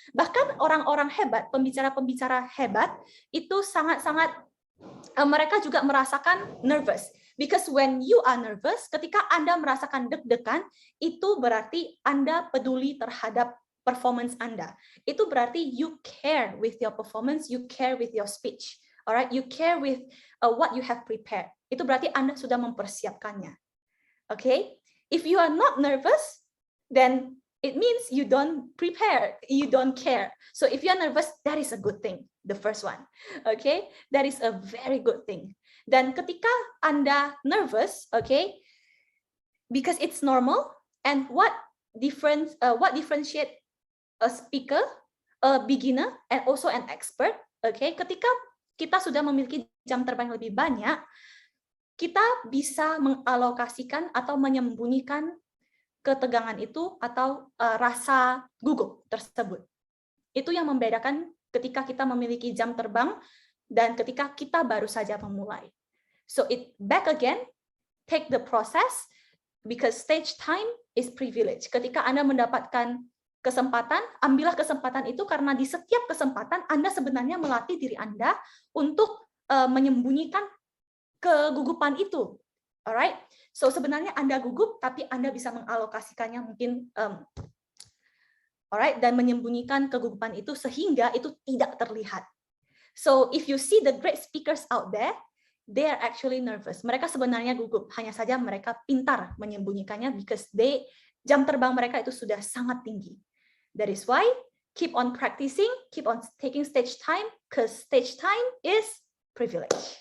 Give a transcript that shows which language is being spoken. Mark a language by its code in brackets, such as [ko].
[id] Bahkan orang-orang hebat, pembicara-pembicara hebat, itu sangat-sangat, mereka juga merasakan nervous. [en] Because when you are nervous, [id] ketika Anda merasakan deg-degan, itu berarti Anda peduli terhadap performance Anda. Itu berarti [en] you care with your performance, you care with your speech. Alright, you care with what you have prepared. [id] Itu berarti Anda sudah mempersiapkannya. [en] Okay? If you are not nervous, then it means you don't prepare, you don't care. So if you are nervous, that is a good thing. The first one. Okay? That is a very good thing. [id] Dan ketika Anda [en] nervous, okay? Because it's normal, and what differentiate a speaker, a beginner, and also an expert, okay? [id] Ketika kita sudah memiliki jam terbang lebih banyak, kita bisa mengalokasikan atau menyembunyikan ketegangan itu atau rasa gugup tersebut. Itu yang membedakan ketika kita memiliki jam terbang dan ketika kita baru saja memulai. [en] So back again, take the process, because stage time is privilege. [id] Ketika Anda mendapatkan kesempatan, ambillah kesempatan itu, karena di setiap kesempatan Anda sebenarnya melatih diri Anda untuk menyembunyikan kegugupan itu. Alright? So sebenarnya Anda gugup, tapi Anda bisa mengalokasikannya mungkin alright, dan menyembunyikan kegugupan itu sehingga itu tidak terlihat. [en] So if you see the great speakers out there, they are actually nervous. [id] Mereka sebenarnya gugup, hanya saja mereka pintar menyembunyikannya because jam terbang mereka itu sudah sangat tinggi. [en] That is why keep on practicing, keep on taking stage time, because stage time is privilege.